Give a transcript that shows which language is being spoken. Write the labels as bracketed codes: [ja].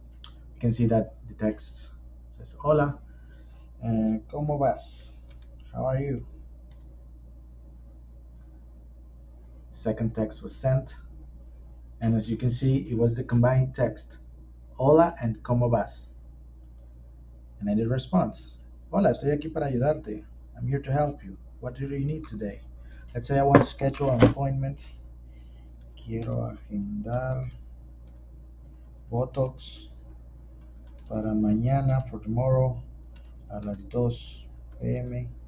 [en] You can see that the text says [es] hola, ¿cómo vas? [en] How are you? Second text was sent, and as you can see, it was the combined text, hola and [es] ¿cómo vas? [en] And I did response, [es] hola, estoy aquí para ayudarte. [en] I'm here to help you. What do you need today? Let's say I want to schedule an appointment. [es] Quiero agendar Botox para mañana, [en] for tomorrow, [es] a las 2 p.m.